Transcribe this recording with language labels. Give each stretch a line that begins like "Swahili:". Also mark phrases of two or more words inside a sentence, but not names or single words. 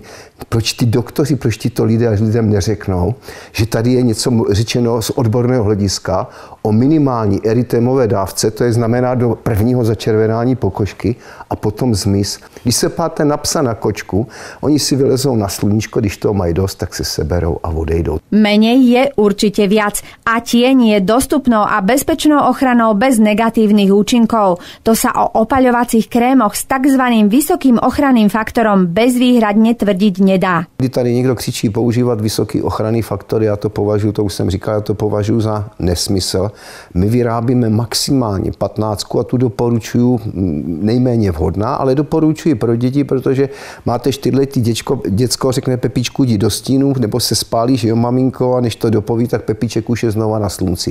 Czech: Proč ty doktoři, proč tyto lidem neřeknou, že tady je něco řečeno z odborného hlediska o minimální eritemové dávce, to je znamená do prvního začervenání pokožky a potom zmiz. Když se páte na psa, na kočku, oni si vylezou na sluníčko, když toho mají dost, tak se seberou a odejdou.
Slovak: Menej je určite viac a tieň je dostupnou a bezpečnou ochranou bez negatívnych účinkov. To sa o opaľovacích krémoch s takzvaným vysokým ochranným faktorom bezvýhradne tvrdiť nedá.
Czech: Kdy tady někdo křičí používat vysoký ochranný faktor, já to považuji, to už jsem říkal, já to považuji za nesmysl. My vyrábíme maximálně 15 a tu doporučuji nejméně vhodná, ale doporučuji pro děti, protože máte 4letý děcko řekne Pepičku, jdi do stínu, nebo se spálíš, jo maminko, a než to dopoví, tak Pepíček už je znova na slunci.